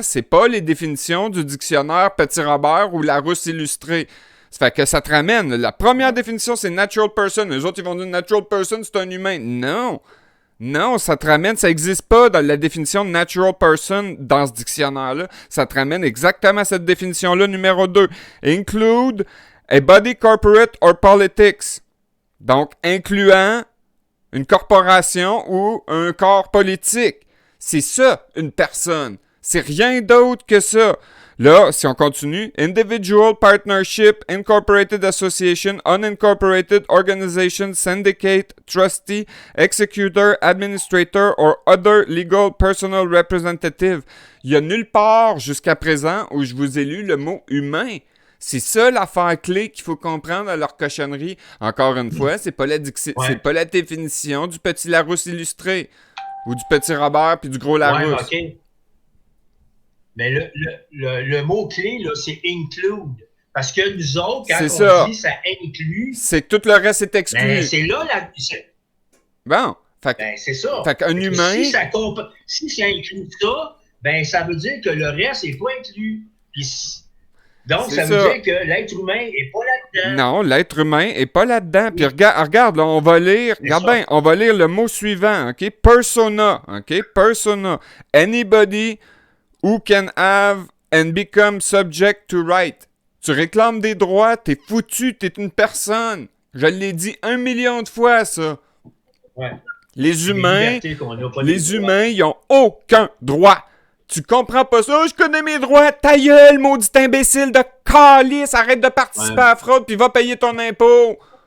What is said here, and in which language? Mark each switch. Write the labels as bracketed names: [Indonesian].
[French] C'est pas les définitions du dictionnaire Petit Robert ou Larousse illustrée. Ça fait que ça te ramène. La première définition, c'est natural person. Les autres, ils vont dire natural person, c'est un humain. Non, ça te ramène, ça n'existe pas dans la définition de natural person dans ce dictionnaire-là. Ça te ramène exactement à cette définition-là, numéro 2. [English] Include a body corporate or politics. [French] Donc, incluant une corporation ou un corps politique. C'est ça, une personne. C'est rien d'autre que ça. Là, si on continue, [English] individual, partnership, incorporated association, unincorporated organization, syndicate, trustee, executor, administrator, or other legal personal representative. [French] Il n'y a nulle part jusqu'à présent où je vous ai lu le mot humain. C'est ça l'affaire clé qu'il faut comprendre à leur cochonnerie. Encore une fois, c'est pas la définition du petit Larousse illustré ou du petit Robert puis du gros Larousse. Ouais, OK. Mais le mot-clé, là, c'est include. Parce que nous autres, quand on dit ça inclut... C'est que tout le reste est exclu. Ben, c'est là la... Bon. Ben, c'est ça. Fait qu'un humain... Si ça inclut ça, ben, ça veut dire que le reste n'est pas inclus. Donc, ça veut dire que l'être humain n'est pas là-dedans. Non, l'être humain n'est pas là-dedans. Puis regarde, là, on va lire... Regarde bien, on va lire le mot suivant, OK? [English] Persona, OK? Persona. Anybody... who can have and become subject to right. [French] Tu réclames des droits, t'es foutu, t'es une personne. Je l'ai dit 1 million de fois, ça. Ouais. Les humains, ils ont aucun droit. Tu comprends pas ça? Je connais mes droits. Ta gueule, maudit imbécile de calice. Arrête de participer à la fraude puis va payer ton impôt.